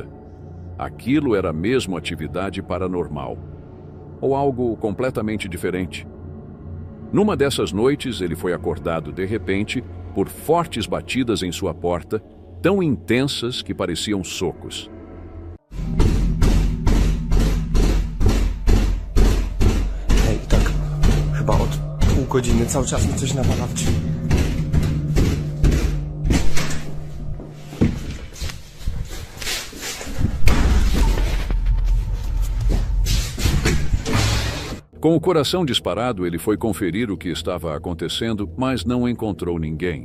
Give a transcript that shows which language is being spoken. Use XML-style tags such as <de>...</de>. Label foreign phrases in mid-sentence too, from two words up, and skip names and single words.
<pt>Aquilo era mesmo atividade paranormal? Ou algo completamente diferente? Numa dessas noites, ele foi acordado de repente por fortes batidas em sua porta, tão intensas que pareciam socos.</pt> <pl>Hej, tak chyba od pół godziny cały czas mi coś nawala w drzwi.</pl> <pt>Com o coração disparado, ele foi conferir o que estava acontecendo, mas não encontrou ninguém.</pt>